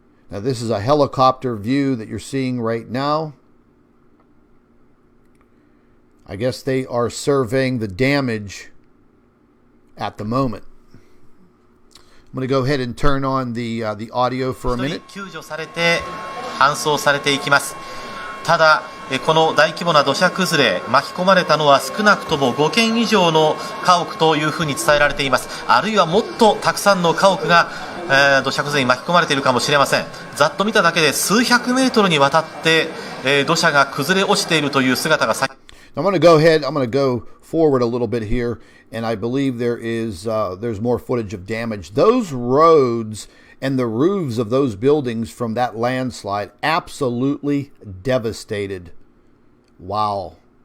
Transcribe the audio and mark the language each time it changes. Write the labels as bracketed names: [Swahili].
[English] Now, this is a helicopter view that you're seeing right now. I guess they are surveying the damage at the moment. I'm going to go ahead and turn on the audio for a minute. [Japanese] 救助されて搬送されていきます。ただこの大規模な土砂崩れ巻き込まれたのは少なくとも5軒以上の家屋というふうに伝えられています。あるいはもっとたくさんの家屋が土砂崩れに巻き込まれているかもしれません。ざっと見ただけで数百メートルにわたって土砂が崩れ落ちているという姿が [English] I'm going to go ahead. I'm going to go forward a little bit here, and I believe there's more footage of damage. Those roads and the roofs of those buildings from that landslide absolutely devastated. Wow.